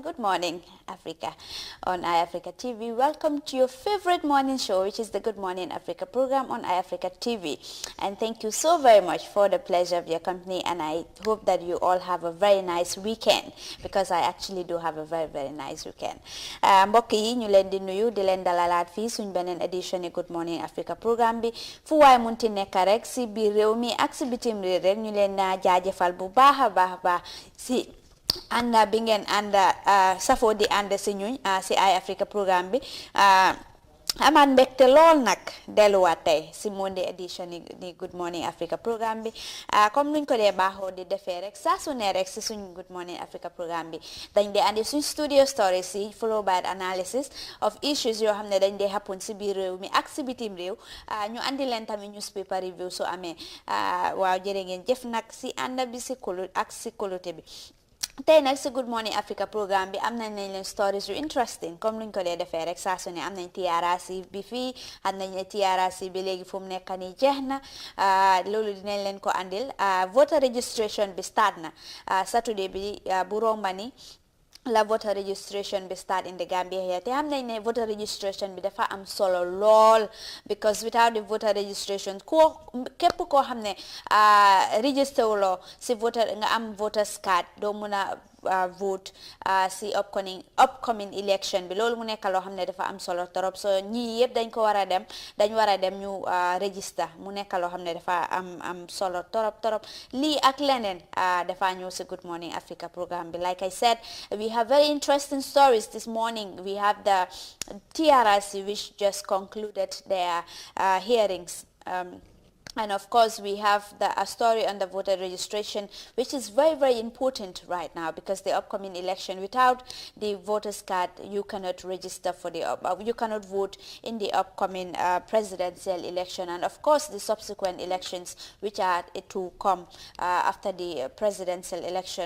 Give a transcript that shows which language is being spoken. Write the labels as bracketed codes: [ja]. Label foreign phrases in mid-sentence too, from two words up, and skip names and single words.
[en] Good morning, Africa. On iAfrica TV, welcome to your favorite morning show, which is the Good Morning Africa program on iAfrica TV. And thank you so very much for the pleasure of your company. And I hope that you all have a very nice weekend, because I actually do have a very, very nice weekend. [wo] Mbokk yi ñu leen di nuyu di leen dalalaat fii suñ beneen édition yi Good Morning Africa programme bi fu waay munti nekk rek si biir réew mi ak si bitim réew rek ñu leen jaajëfal bu baax si anda bi ngeen anda safo di anda si ñuñ si iAfrica programme bi amaan mbégte lool nag delluwaat tey si [en] Monday edition [wo] ni Good Morning Africa programme bi comme nuñ ko dee baaxoo di defee rek saa su ne rek si suñ Good Morning Africa programme bi dañ dee andi suñ [en] studio stories [wo] yi [en] follow by analysis of issues [wo] yoo xam ne dañ dee happen si biir réew mi ak si bitim réew ñu andi leen tamit [en] newspaper review [wo] su amee waaw jërë ngeen jëf nag si ànd bi si kolu ak si kolute bi tey nag si Good Morning Africa programme bi am nañ leen stories yu interesting comme luñ ko dee defee rek saa su ne am nañ TRRC bi fii xam nañ ne TRRC bi léegi fu mu nekk nii jeex na loolu dinañ leen ko andil [en] voter registration [wo] bi start na Saturday bi bu romba ni la [en] voter registration be start in the Gambia here. [wo] Te xam nañ ne [en] voter registration [wo] bi dafa am solo lool, [en] because without the voter registration [wo] képp koo xam ne register wuloo si voter nga am [en] voters card [wo] doo mun a vote si [en] upcoming election [wo] bi loolu mu nekk loo xam ne dafa am solo torop so ñii yëpp dañ war a dem ñu register mu nekk loo xam ne dafa am solo torop lii ak leneen dafa ñëw si Good Morning Africa programme bi. [en] Like I said, we have very interesting stories this morning. We have the TRRC, which just concluded their hearings. And of course, we have a story on the voter registration, which is very, very important right now, because the upcoming election, without the voters card, you cannot register for you cannot vote in the upcoming presidential election, and of course, the subsequent elections, which are to come after the presidential election.